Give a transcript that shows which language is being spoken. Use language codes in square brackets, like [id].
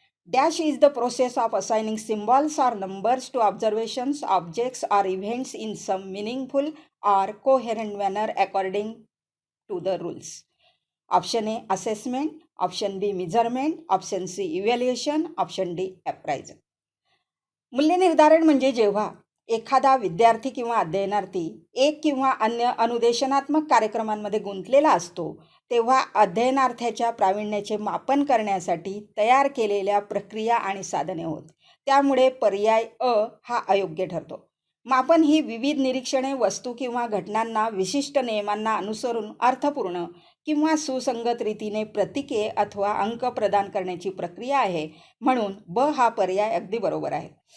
[en] Dash is the process of assigning symbols or numbers to observations, objects or events in some meaningful or coherent manner according to the rules. Option A assessment, option B measurement, option C evaluation, option D appraisal. [mr] मूल्यनिर्धारण म्हणजे जेव्हा एखादा विद्यार्थी किंवा अध्ययनार्थी एक किंवा अन्य अनुदेशनात्मक कार्यक्रमांमध्ये गुंतलेला असतो, तेव्हा अध्ययनार्थ्याच्या प्रावीण्याचे मापन करण्यासाठी तयार केलेल्या प्रक्रिया आणि साधने होत. त्यामुळे पर्याय अ हा अयोग्य ठरतो. मापन ही विविध निरीक्षणे वस्तू किंवा घटनांना विशिष्ट नियमांना अनुसरून अर्थपूर्ण किंवा सुसंगत रीतीने प्रतीके अथवा अंक प्रदान करण्याची प्रक्रिया आहे, म्हणून ब हा पर्याय अगदी बरोबर आहे.